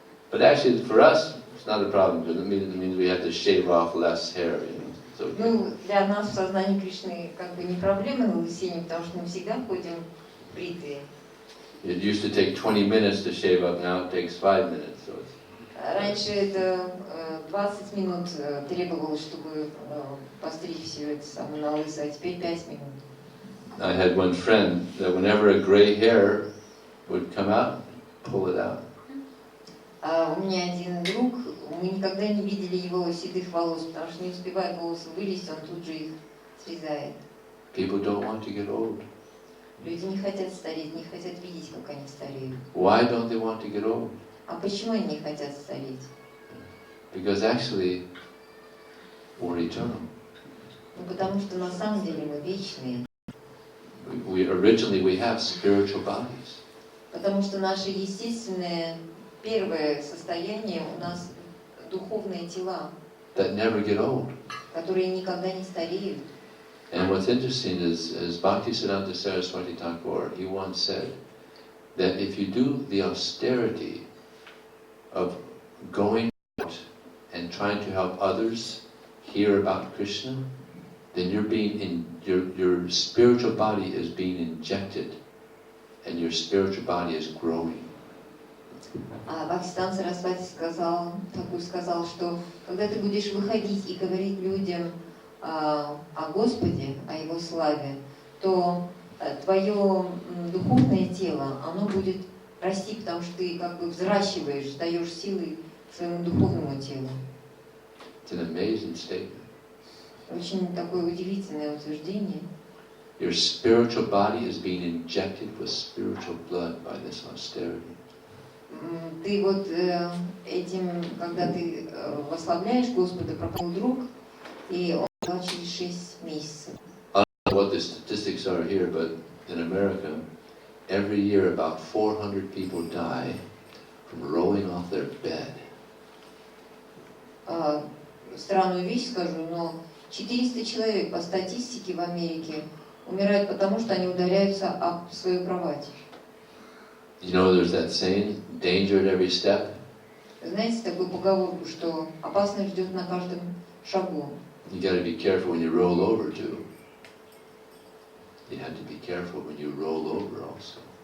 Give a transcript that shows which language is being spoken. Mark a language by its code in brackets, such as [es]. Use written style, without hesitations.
[en] But actually, for us, it's not a problem because it means we have to shave off less hair. You know, so [ru] Ну, для нас в сознании Кришны как бы не проблема на лысине, потому что мы всегда ходим бритые. [en] It used to take 20 minutes to shave up. Now it takes 5 minutes. So it's [ru] Раньше это 20 минут требовалось, чтобы постричь все это самое на лысо, а теперь 5 минут. [en] I had one friend that whenever a gray hair would come out, pull it out. [ru] У меня один друг, мы никогда не видели его седых волос, потому что не успевает волосы вылезть, он тут же их срезает. [en] People don't want to get old. [ru] Люди не хотят стареть, не хотят видеть, как они стареют. [en] Why don't they want to get old? [ru] А почему они не хотят стареть? [en] Because actually, we're eternal. [ru] Ну, потому что на самом деле мы вечные. [en] Originally we have spiritual bodies. [ru] Потому что наше естественное первое состояние у нас духовные тела, [en] That never get old. [ru] которые никогда не стареют. [en] And what's interesting is Bhaktisiddhanta Saraswati Thakur, he once said that if you do the austerity of going out and trying to help others hear about Krishna, then your spiritual body is being injected and your spiritual body is growing. [ru] Бхактисиданта Сарасвати сказал, что когда ты будешь выходить и говорить людям о Господе, о Его славе, то твое духовное тело, оно будет расти, потому что ты как бы взращиваешь, даешь силы своему духовному телу. [en] It's an amazing statement. [ru] Очень такое удивительное утверждение. [en] Your spiritual body is being injected with spiritual blood by this austerity. [ru] Ты вот этим, когда ты восславляешь Господа, пропал друг, и он был через 6 месяцев. [en] I don't know what the statistics are here, but in America, every year about 400 people die from rolling off their bed. [ru] Странную вещь скажу, но 400 человек по статистике в Америке умирают потому, что они ударяются об свою кровать. [en] You know, there's that saying, danger at every step. [ru] Знаете такую поговорку, что опасность ждет на каждом шагу. [en] You got to be careful when you roll over too. You have to be careful when you roll over also.